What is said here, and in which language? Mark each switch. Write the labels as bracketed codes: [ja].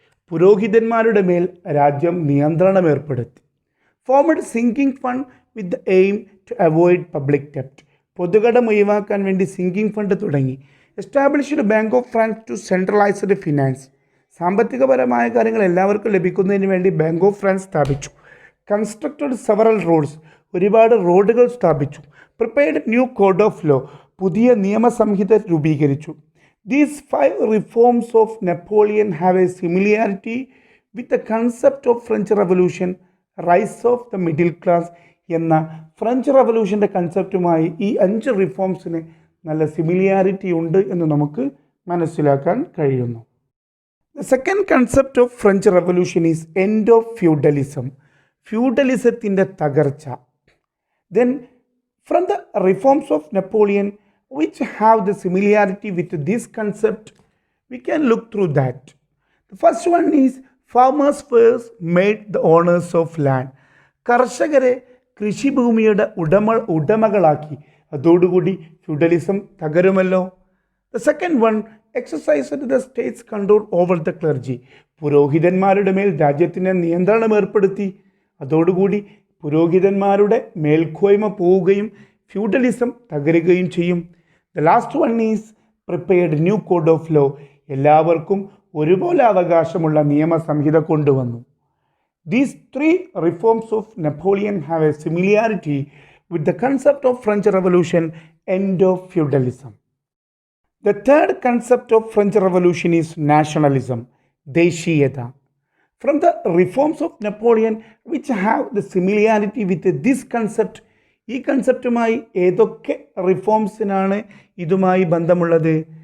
[ml] പുരോഹിതന്മാരുടെ മേൽ രാജ്യം നിയന്ത്രണം ഏർപ്പെടുത്തി. [en] ഫോർമഡ് sinking fund with the aim to avoid public ഡെപ്റ്റ്. [ml] പൊതുകടം ഒഴിവാക്കാൻ വേണ്ടി സിങ്കിങ് ഫണ്ട് തുടങ്ങി. [en] Established Bank of France to centralised finance. [ml] സാമ്പത്തികപരമായ കാര്യങ്ങൾ എല്ലാവർക്കും ലഭിക്കുന്നതിന് വേണ്ടി ബാങ്ക് ഓഫ് ഫ്രാൻസ് സ്ഥാപിച്ചു. [en] Constructed several roads. [ml] ഒരുപാട് റോഡുകൾ സ്ഥാപിച്ചു. [en] Prepared new code of law. [ml] പുതിയ നിയമസംഹിത രൂപീകരിച്ചു. [en] these 5 reforms of Napoleon have a similarity with the concept of French Revolution, rise of the middle class [ml] എന്ന ഫ്രഞ്ച് റവല്യൂഷൻ്റെ കൺസെപ്റ്റുമായി ഈ 5 റിഫോംസിന് നല്ല സിമിലാരിറ്റി ഉണ്ട് എന്ന് നമുക്ക് മനസ്സിലാക്കാൻ കഴിയുന്നു. [en] The second concept of French Revolution is end of feudalism. [ml] ഫ്യൂഡലിസത്തിൻ്റെ തകർച്ച. [en] Then from the reforms of Napoleon, which have the similarity with this concept? We can look through that. The first one is farmers first made the owners of land. [ml] കർഷകരെ കൃഷിഭൂമിയുടെ ഉടമകളാക്കി. അതോടുകൂടി feudalism തകരുമല്ലോ. [en] The second one, exercised the state's control over the clergy. [ml] പുരോഹിതന്മാരുടെ മേൽ രാജ്യത്തിന് നിയന്ത്രണം ഏർപ്പെടുത്തി. അതോടുകൂടി പുരോഹിതന്മാരുടെ മേൽക്കോയ്മ പോവുകയും ഫ്യൂഡലിസം തകരുകയും ചെയ്യും. [en] The last one is prepared new code of law. [ml] എല്ലാവർക്കും ഒരുപോലെ അവകാശമുള്ള നിയമസംഹിത കൊണ്ടുവന്നു. [en] These three reforms of Napoleon have a similarity with the concept of French Revolution, end of feudalism. The third concept of French Revolution is nationalism, ദേശീയത. From the reforms of Napoleon, which have the similarity with this concept, [ml] ഈ കൺസെപ്റ്റുമായി ഏതൊക്കെ റിഫോംസിനാണ് ഇതുമായി ബന്ധമുള്ളത്?